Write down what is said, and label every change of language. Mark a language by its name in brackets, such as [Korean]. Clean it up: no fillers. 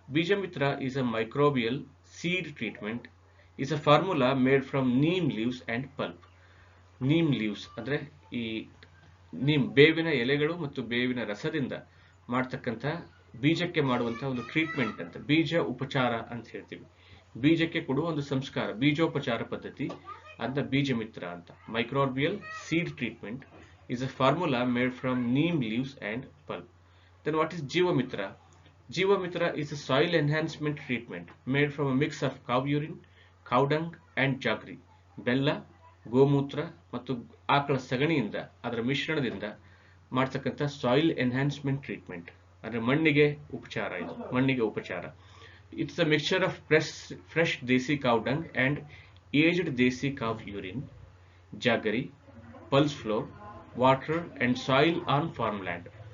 [English] Bijamitra is a microbial seed treatment. Is a formula made from neem leaves and pulp. Neem leaves [Kannada] ಅಂದ್ರೆ ಈ ನೀಮ್ ಬೇವಿನ ಎಲೆಗಳು ಮತ್ತು ಬೇವಿನ ರಸದಿಂದ ಮಾಡ್ತಕ್ಕಂಥ ಬೀಜಕ್ಕೆ ಮಾಡುವಂತಹ ಒಂದು ಟ್ರೀಟ್ಮೆಂಟ್ ಅಂತ, ಬೀಜ ಉಪಚಾರ ಅಂತ ಹೇಳ್ತೀವಿ. ಬೀಜಕ್ಕೆ ಕೊಡುವ ಒಂದು ಸಂಸ್ಕಾರ, ಬೀಜೋಪಚಾರ ಪದ್ಧತಿ, ಅದನ್ನ ಬೀಜಮಿತ್ರ ಅಂತ. [English] Microbial seed treatment is a formula made from neem leaves and pulp. Then what is Jeevamitra? Jeevamitra is a soil enhancement treatment made from a mix of cow urine, cow dung and jaggery. [Kannada] ಬೆಲ್ಲ, ಗೋಮೂತ್ರ ಮತ್ತು ಆಕಳ ಸಗಣಿಯಿಂದ ಅದರ ಮಿಶ್ರಣದಿಂದ ಮಾಡ್ತಕ್ಕಂಥ [English] soil enhancement treatment [Kannada] ಅಂದ್ರೆ ಮಣ್ಣಿಗೆ ಉಪಚಾರ. ಇದು ಮಣ್ಣಿಗೆ ಉಪಚಾರ. [English] It's a mixture of fresh desi cow dung and aged desi cow urine, jaggery, pulse flour, water and soil on farm land.